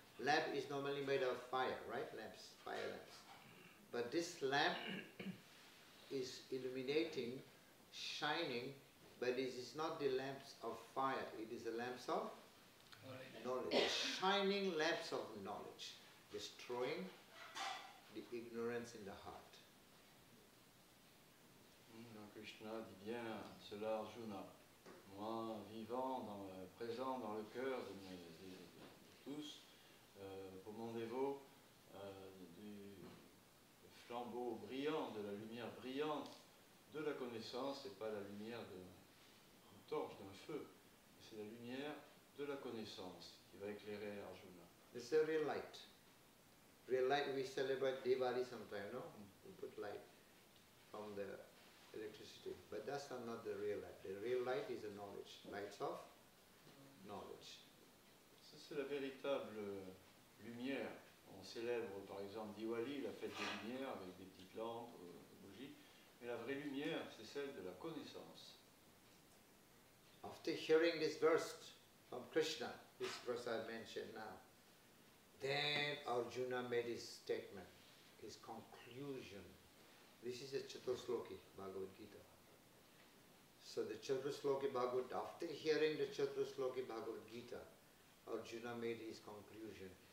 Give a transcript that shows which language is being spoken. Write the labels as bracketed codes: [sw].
[en] Lamp is normally made of fire, right? Lamps, fire lamps. But this lamp is illuminating, shining, but it is not the lamps of fire, it is the lamps of knowledge. Shining lamps of knowledge, destroying the ignorance in the heart. [fr] Donc Krishna dit bien cela à Arjuna. Moi, vivant, présent dans le cœur de tous, pour mon dévot, du flambeau brillant, de la lumière brillante de la connaissance, c'est pas la lumière d'une torche, d'un feu, c'est la lumière de la connaissance qui va éclairer Arjuna. [en] It's a real light. Real light, we celebrate Diwali sometime, no? We put light from the electricity. But that's not the real light. The real light is the knowledge. Lights of knowledge. [fr] c'est la véritable lumière. On célèbre par exemple Diwali, la fête des lumières, avec des petites lampes, des bougies. Mais la vraie lumière, c'est celle de la connaissance. [en] After hearing this verse from Krishna, this verse I mentioned now, then Arjuna made his statement, his conclusion. This is a Chatusloki Bhagavad Gita. So the Chatusloki Bhagavad, after hearing the Chatusloki Bhagavad Gita, Arjuna made his conclusion.